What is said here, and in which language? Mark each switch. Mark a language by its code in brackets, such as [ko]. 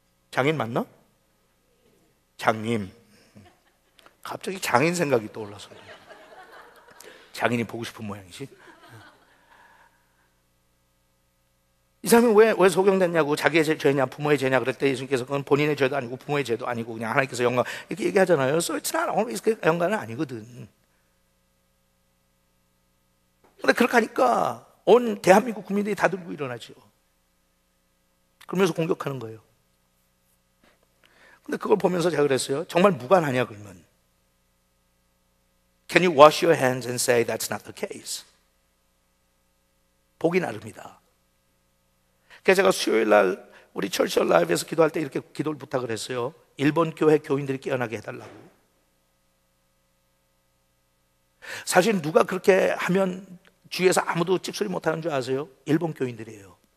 [ko] 장인 맞나? 장님. 갑자기 장인 생각이 떠올라서 장인이 보고 싶은 모양이지. 이 사람이 왜 소경됐냐고, 자기의 죄냐 부모의 죄냐 그럴 때 예수님께서 그건 본인의 죄도 아니고 부모의 죄도 아니고 그냥 하나님께서 영광 이렇게 얘기하잖아요. [en] So it's not always 영광은 아니거든. [ko] 근데 그렇게 하니까 온 대한민국 국민들이 다 들고 일어나죠. 그러면서 공격하는 거예요. 근데 그걸 보면서 제가 그랬어요. [en] 정말 무관하냐 그러면 Can you wash your hands and say that's not the case? [ko] 보기 나름이다. 그래서 제가 수요일 날 우리 철철 라이브에서 기도할 때 이렇게 기도를 부탁을 했어요. 일본 교회 교인들이 깨어나게 해달라고. 사실 누가 그렇게 하면 주위에서 아무도 찝소리 못하는 줄 아세요? 일본 교인들이에요.